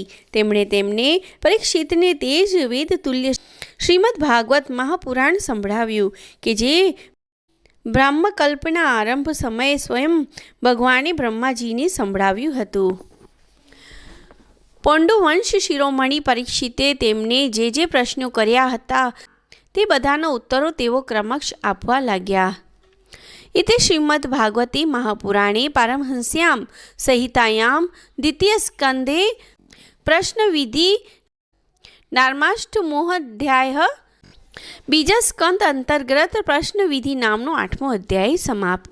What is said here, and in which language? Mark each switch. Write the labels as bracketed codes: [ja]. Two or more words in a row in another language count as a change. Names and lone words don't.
[gu] તેમણે તેમને પરીક્ષિતને તે જ વેદ તુલ્ય શ્રીમદ ભાગવત મહાપુરાણ સંભળાવ્યું કે જે બ્રહ્મકલ્પના આરંભ સમયે સ્વયં ભગવાને બ્રહ્માજીને સંભળાવ્યું હતું. પૌંડુવંશ શિરોમણી પરીક્ષિતે તેમને જે પ્રશ્નો કર્યા હતા તે બધાના ઉત્તરો તેઓ ક્રમશ આપવા લાગ્યા. [sa] इति श्रीमद् भागवते महापुराणे पारमहंस्यां संहितायां द्वितीय स्कंधे प्रश्नविधि नामाष्टमोऽध्यायः [gu] બીજા સ્કંદ અંતર્ગત પ્રશ્નવિધિ નામનો 8મો અધ્યાય સમાપ્ત.